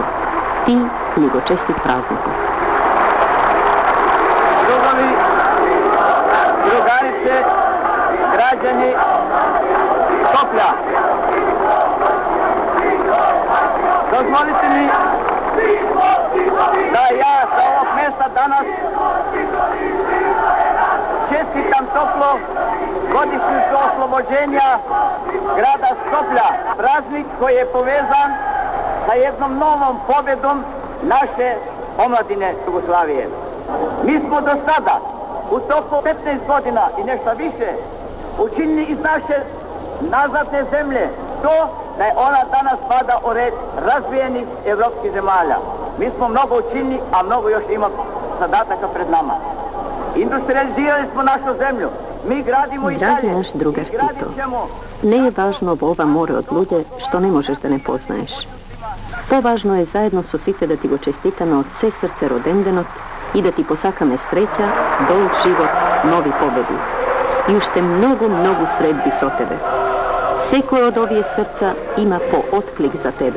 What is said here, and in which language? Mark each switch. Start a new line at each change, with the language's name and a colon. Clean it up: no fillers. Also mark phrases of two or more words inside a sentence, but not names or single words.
Macedonian: Ти ни го честит празникот. Другари, другарице, граѓани Скопје. Дозволите ми да ја
Serbian: sa ovog mesta danas čestitam toplo godišnjicu oslobođenja grada Skoplja, praznik koji je povezan sa jednom novom pobjedom naše omladine Jugoslavije. Mi smo do sada u toku 15 godina i nešto više učinili iz naše nazadne zemlje to da je ona danas spada u red razvijenih evropskih zemalja. Mi smo mnogo učinili, a mnogo još ima zadataka pred nama. Industrializirali smo našu zemlju.
Macedonian: Драги наш другар Тито, не е важно во ова море од луѓе што не можеш да не познаеш. Поважно е заедно со сите да ти го честитаме од се срце роденденот и да ти посакаме среќа, долг живот, нови победи. И уште многу, многу средби со тебе. Секој од овие срца има по отклик за тебе.